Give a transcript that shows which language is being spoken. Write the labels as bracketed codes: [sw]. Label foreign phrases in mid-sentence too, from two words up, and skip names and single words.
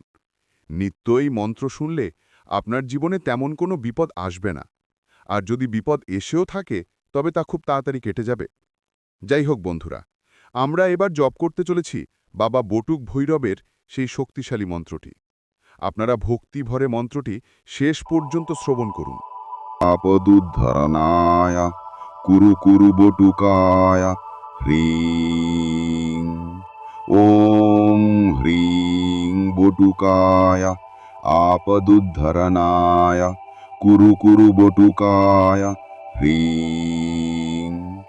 [bn] নিত্যই মন্ত্র শুনলে আপনার জীবনে তেমন কোনো বিপদ আসবে না, আর যদি বিপদ এসেও থাকে তবে তা খুব তাড়াতাড়ি কেটে যাবে। যাই হোক বন্ধুরা, আমরা এবার জপ করতে চলেছি বাবা বটুক ভৈরবের সেই শক্তিশালী মন্ত্রটি। আপনারা ভক্তিভরে মন্ত্রটি শেষ পর্যন্ত শ্রবণ করুন। [sa] আপদুদ্ধরণায় কুরু কুরু বটুকায় হ্রিং। ওম হ্রিং বটুকায় আপদুদ্ধরণায় কুরু কুরু বটুকায় হ্রিং।